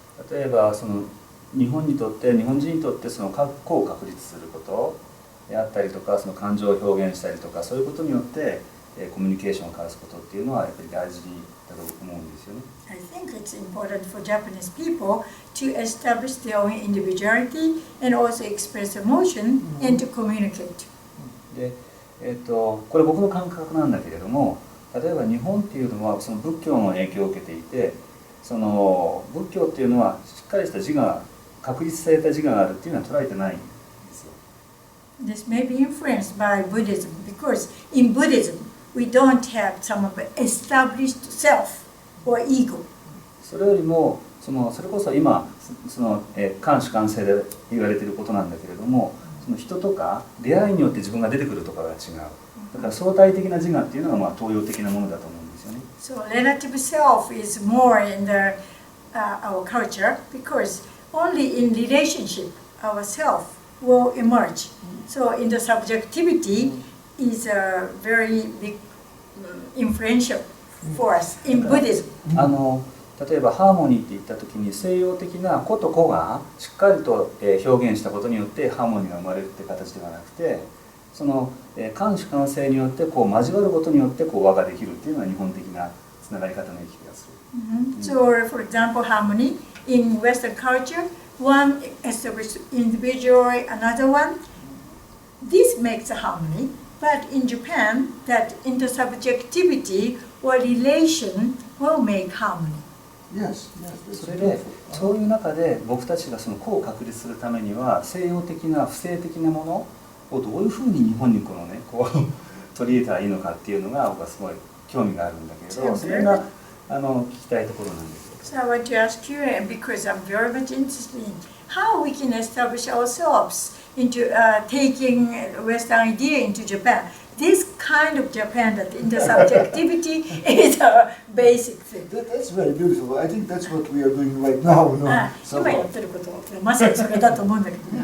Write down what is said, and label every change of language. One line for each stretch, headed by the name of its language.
Japanese: 例えばその日本人にとってその個を確立することであったりとかその感情を表現したりとかそういうことによってコミュニケーションを交わすことっていうのはやっぱり大事だと思うんですよね。
English: I think it's important for Japanese people to establish their own individuality and also express emotion and to communicate.
Japanese: で、これ僕の感覚なんだけれども。例えば日本っていうのはその仏教の影響を受けていてその仏教っていうのはしっかりした自我確立された自我があるっていうのは捉えてないんですよ。
English: This may be influenced by Buddhism because in Buddhism we don't have some of established self or ego.
Japanese: それよりもそれこそ今感主観性で言われていることなんだけれどもその人とか出会いによって自分が出てくるとかが違う。だから相対的な自我っていうのが東洋的なものだと思うんですよね。
English: So relative self is more in our culture because only in relationship our self will emerge. So in the subjectivity is a very big influential for us in Buddhism.
Japanese: 例えばハーモニーって言った時に西洋的な個と個がしっかりと表現したことによってハーモニーが生まれるって形ではなくてその感主観性によって交わることによって和ができるっていうのは日本的なつながり方の気がする。
English: So for example harmony in Western culture one established individually another one this makes a harmony but in Japan that intersubjectivity or relation will make harmony. Yes,
Japanese: それでそういう中で僕たちがその個を確立するためには西洋的な不正的なものをどういうふうに日本に取り入れたらいいのかっていうのが僕はすごい興味があるんだけれどそれが聞きたいところなんです。
English: So I want to ask you because I'm very much interested in how we can establish ourselves into taking Western idea into Japan. This kind of Japan that intersubjectivity is a basic thing. That's very beautiful. I think that's what we are doing right now. No?
Japanese: 今やってることまさにそれだと思うんだけどね。